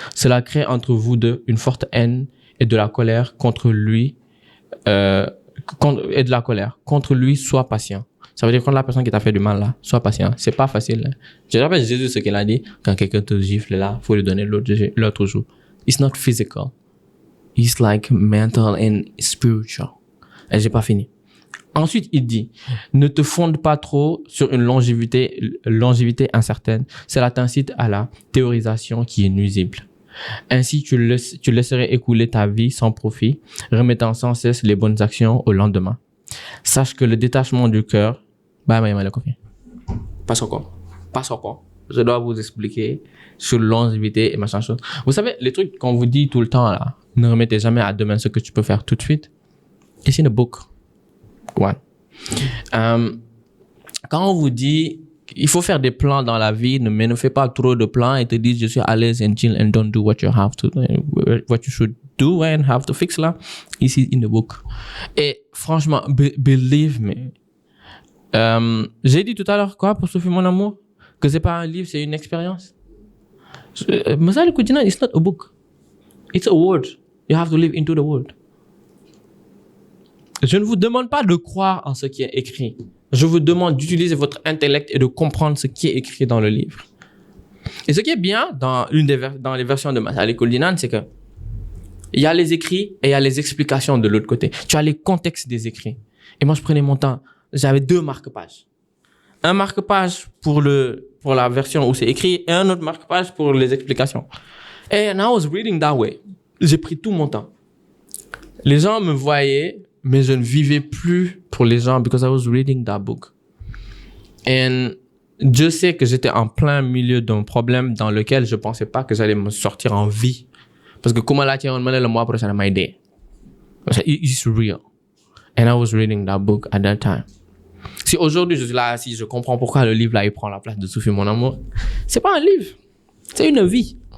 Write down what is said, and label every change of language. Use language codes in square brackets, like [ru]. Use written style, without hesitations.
[fr] Cela crée entre vous deux une forte haine et de la colère contre lui et de la colère. Contre lui, sois patient. Ça veut dire contre la personne qui t'a fait du mal là, sois patient. C'est pas facile. Hein. Je rappelle Jésus ce qu'il a dit. Quand quelqu'un te gifle là, faut lui donner l'autre joue. [en] It's not physical. It's like mental and spiritual. [fr] Et j'ai pas fini. Ensuite, il dit, ne te fonde pas trop sur une longévité incertaine. Cela t'incite à la théorisation qui est nuisible. Ainsi, tu laisserais écouler ta vie sans profit, remettant sans cesse les bonnes actions au lendemain. Sache que le détachement du cœur... Pas encore. Je dois vous expliquer sur longévité et machin chose. Vous savez, les trucs qu'on vous dit tout le temps là, ne remettez jamais à demain ce que tu peux faire tout de suite. [en] It's in a book. One. [fr] Quand on vous dit il faut faire des plans dans la vie, mais ne fais pas trop de plans et te dis je suis à l'aise [en] and chill and don't do what you should do and have to fix [fr] là. [en] Ici in the book. [fr] Et franchement, [en] believe me. [fr] J'ai dit tout à l'heure quoi pour Sophie mon amour que c'est pas un livre, c'est une expérience. [en] Masal Kujina, it's not a book. It's a word. You have to live into the world. [fr] Je ne vous demande pas de croire en ce qui est écrit. Je vous demande d'utiliser votre intellect et de comprendre ce qui est écrit dans le livre. Et ce qui est bien dans les versions de Masalik Dinan, c'est que il y a les écrits et il y a les explications de l'autre côté. Tu as les contextes des écrits. Et moi, je prenais mon temps. J'avais 2 marque-pages. Un marque-page pour la version où c'est écrit et un autre marque-page pour les explications. [en] And I was reading that way. [fr] J'ai pris tout mon temps. Les gens me voyaient, mais je ne vivais plus pour les gens [en] because I was reading that book. [fr] And je sais que j'étais en plein milieu d'un problème dans lequel je pensais pas que j'allais me sortir en vie. Parce que comment là, on le mois prochain, [en] my day. It's real. And I was reading that book at that time. [fr] Si aujourd'hui je suis là, si je comprends pourquoi le livre là, il prend la place de Sophie mon amour, c'est pas un livre. C'est une vie.